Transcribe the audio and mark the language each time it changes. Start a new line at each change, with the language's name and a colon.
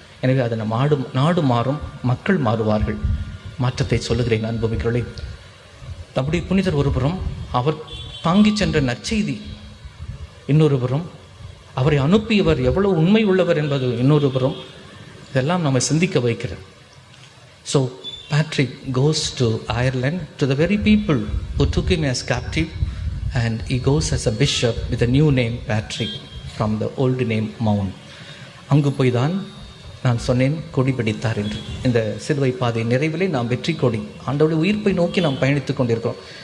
Tamil: எனவே அது நாடு மாறும், மக்கள் மாறுவார்கள். மாற்றத்தை சொல்லுகிறேன் அன்புமிக்கிறவர்களே. நம்முடைய புனிதர் ஒருபுறம், அவர் தாங்கி சென்ற நற்செய்தி இன்னொருபுறம், அவரை அனுப்பியவர் எவ்வளவு உண்மை உள்ளவர் என்பது இன்னொருபுறம். இதெல்லாம் நம்ம சிந்திக்க வைக்கிறது.
English: So Patrick goes to Ireland, to the very people who took him as captive, and he goes as a bishop with a new name Patrick from the old name Mount.
Tamil: அங்கு போய் தான் நான் சொன்னேன் கொடி பிடித்தார் என்று. இந்த சிலுவை பாதை நிறைவிலே நாம் வெற்றி கொடி, ஆண்டவருடைய உயிர்ப்பை நோக்கி நாம் பயணித்து கொண்டிருக்கிறோம்.